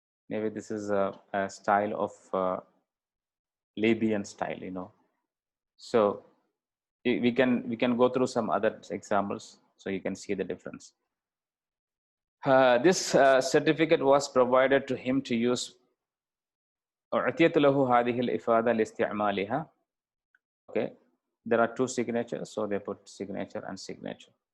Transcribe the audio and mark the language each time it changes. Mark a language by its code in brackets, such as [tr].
[en] Maybe this is a style of Libyan style, you know. So we can go through some other examples so you can see the difference. This certificate was provided to him to use. [ar] أعطيت له هذه الإفادة لاستعمالها. [en] Okay, there are two signatures, so they put signature and signature.